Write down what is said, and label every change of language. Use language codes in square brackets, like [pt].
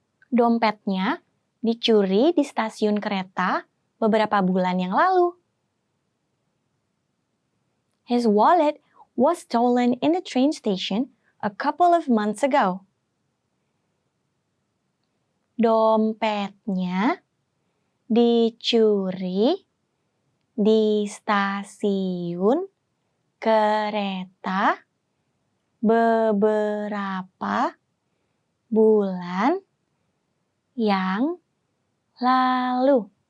[id] Dompetnya dicuri di stasiun kereta beberapa bulan yang lalu. [en] His wallet was stolen in the train station a couple of months ago. [id] Dompetnya dicuri di stasiun kereta beberapa bulan yang lalu.